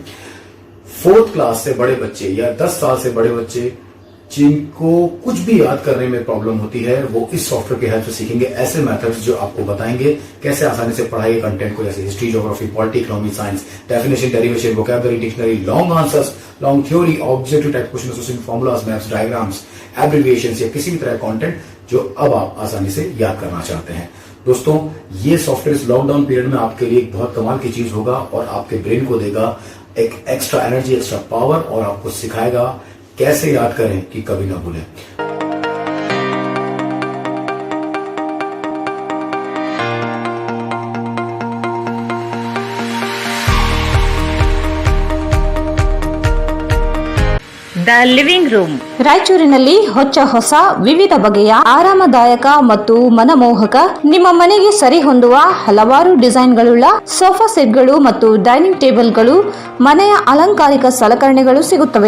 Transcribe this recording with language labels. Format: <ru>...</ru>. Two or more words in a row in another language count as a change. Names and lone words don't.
<hi>4th क्लास से बड़े बच्चे या 10 साल से बड़े बच्चे जिनको कुछ भी याद करने में प्रॉब्लम होती है, वो इस सॉफ्टवेयर की हेल्प से सीखेंगे ऐसे मेथड्स जो आपको बताएंगे कैसे आसानी से पढ़ाई के कंटेंट को, जैसे</hi> <en>history, geography, polity, economy, science, definition, derivation, vocabulary, dictionary, long answers, long theory, objective type question, association formulas, maps, diagrams, abbreviations</en> <hi>या किसी भी तरह का कंटेंट जो अब आप आसानी से याद करना चाहते हैं। दोस्तों, ये सॉफ्टवेयर इस</hi> <en>lockdown period</en> <hi>में आपके लिए एक बहुत कमाल की चीज होगा और आपके ब्रेन को देगा एक</hi> <en>extra energy, extra power</en> <hi>और आपको सिखाएगा कैसे याद करें कि कभी ना भूलें।</hi> <kn>ದ ಲಿವಿಂಗ್ ರೂಮ್. ರಾಯಚೂರಿನಲ್ಲಿ ಹೊಸ ವಿವಿಧ ಬಗೆಯ ಆರಾಮದಾಯಕ ಮತ್ತು ಮನಮೋಹಕ ನಿಮ್ಮ ಮನೆಗೆ ಸರಿ ಹೊಂದುವ ಹಲವಾರು ಡಿಸೈನ್ಗಳುಳ್ಳ</kn> <en>sofa sets</en> <kn>ಮತ್ತು</kn> <en>dining tables,</en> <kn>ಮನೆಯ ಅಲಂಕಾರಿಕ ಸಲಕರಣೆಗಳು ಸಿಗುತ್ತವೆ.</kn>